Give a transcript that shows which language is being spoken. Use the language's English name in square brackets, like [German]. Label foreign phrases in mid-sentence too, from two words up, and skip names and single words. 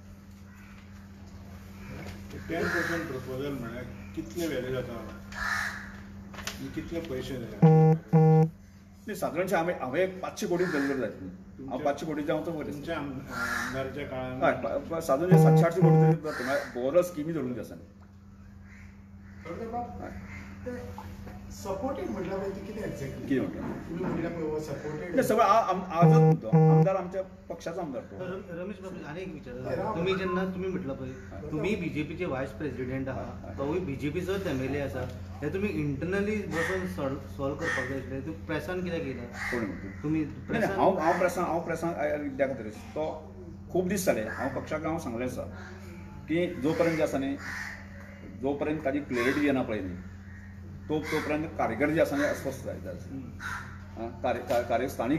[Konkani] 10% प्रपोजल म्हळ्यार कितले वेले जाता कितले पयशे जाय सादारणशे हांवें 500 कोटी धरलेले जायत न्ही हांव 500 कोटी जावं तो [Marathi] तुमच्या आमदाराच्या काळांत [Konkani] हय सादारणशे 700-800 कोटी तरी जाता म्हळ्यार [English] overall scheme [Konkani] धरून आसा [Marathi] सपोर्टेड म्हटलं कितें एक्झॅक्टली [Konkani] कितें म्हटलें [Marathi] तुम्ही म्हटलं सपोर्टेड सगळं आजच म्हणतो आमदार आमच्या पक्षाचा आमदार तो रमेश बाबू आणि एक विचार तुम्ही जेन्ना तुम्ही म्हटलं पळय तुम्ही बीजेपीचे व्हायस प्रेसिडेंट आहात तोय बीजेपीचोच एमएलए आसा हे तुम्ही इंटरनली बसून सॉल्व करपाक जाय आसलें तूं प्रेसान कित्याक येयला कोण म्हणतो तुम्ही [Konkani] हांव प्रेसान कित्याक खातीर तो खूब दीस जाले हांव पक्षाक हांव सांगलें आसा की जो पर्यंत जे आसा न्ही जो पर्यंत ताजी क्लॅरिटी येना पळय न्ही तोपर्यंत कार्यकर जे आसा न्ही अस्वस्थ जायत स्थानीक